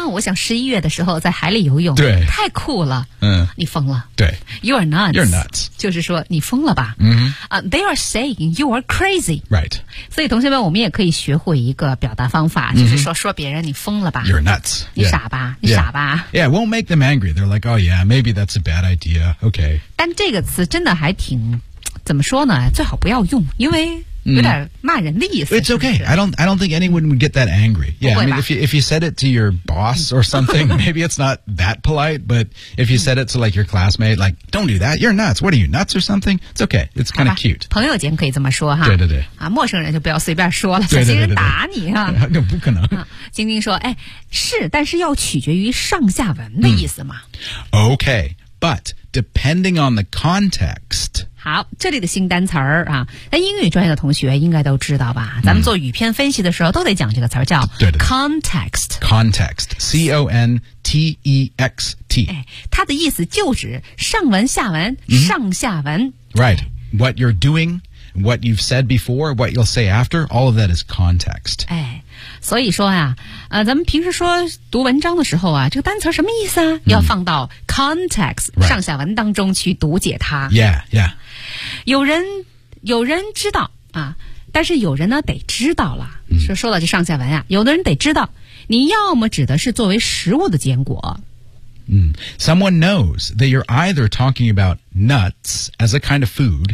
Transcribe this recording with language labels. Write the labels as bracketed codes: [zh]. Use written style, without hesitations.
[zh] 我想11月的时候在海里游泳。对。太酷了。你疯了。对。 [en] You are nuts. You're nuts. [zh] 就是说你疯了吧。 [en] They are saying you are crazy. Right. [zh] 所以同学们我们也可以学会一个表达方法、就是说别人你疯了吧。 [en] You're nuts. [zh] 你傻吧、你傻吧。 [en] Yeah, it won't make them angry. They're like, oh yeah, maybe that's a bad idea. Okay. [zh] 但这个词真的还挺怎么说呢？最好不要用，因为有点骂人的意思。 [en] It's okay. [zh] 是不是 [en] I don't think anyone would get that angry. Yeah, I mean, if you said it to your boss or something, maybe it's not that polite. But if you said it to like your classmate, like, don't do that. You're nuts. What are you, nuts or something? It's okay. It's kind of cute. [zh] 朋友间可以这么说哈。对对对。啊，陌生人就不要随便说了，小心人打你啊。那不可能。晶晶说：“哎，是，但是要取决于上下文的意思嘛。 [en] ”Okay, but depending on the context. [zh] 好，这里的新单词儿啊，那英语专业的同学应该都知道吧？咱们做语篇分析的时候都得讲这个词儿，叫 context。 [en] context，C-O-N-T-E-X-T。 [zh] 哎，它的意思就指上文、下文、上下文。 [en] Right, what you're doing, what you've said before, what you'll say after, all of that is context. [zh] 哎，所以说呀、咱们平时说读文章的时候啊，这个单词什么意思啊？要放到 context、上下文当中去读解它。 [en] Yeah, yeah. [zh] 有人知道啊，但是有人呢得知道了。说到这上下文啊，有的人得知道，你要么指的是作为食物的坚果。 [en] Someone knows that you're either talking about nuts as a kind of food.